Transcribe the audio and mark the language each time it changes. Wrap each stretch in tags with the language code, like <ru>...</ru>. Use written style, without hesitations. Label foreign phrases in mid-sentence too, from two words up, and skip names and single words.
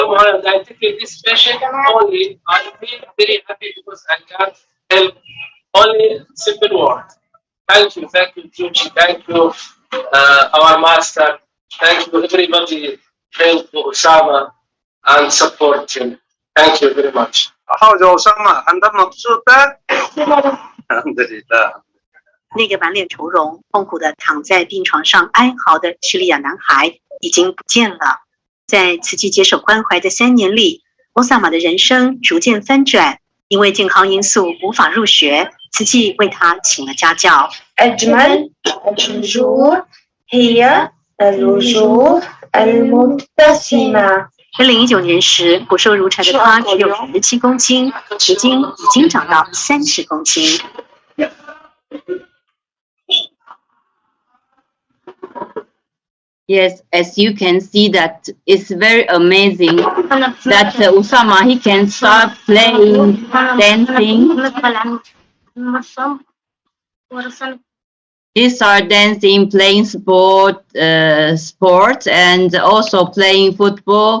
<en>Mohammed, I take this patient only. I feel very happy because I can help only simple words. Thank you, Tucci. Thank you, our master. Thank you, everybody. Help Osama and support him. Thank you very much. How's Osama?</en> <ar>أنت مبسوط؟ الحمد لله.</ar> <zh>那个满脸愁容、痛苦的躺在病床上哀嚎的叙利亚男孩已经不见了。在慈济接受关怀的3年里，欧萨玛的人生逐渐翻转。因为健康因素无法入学，慈济为他请了家教。</zh> <ar>أجمل الوجوه هي الوجوه المبتسمة.</ar> <zh>2019 年时，骨瘦如柴的他只有17公斤，如今已经长到30公斤。</zh> <en>Yes, as you can see that it's very amazing that Usama, he can start playing, dancing. He start dancing, playing sport, and also playing football.</en>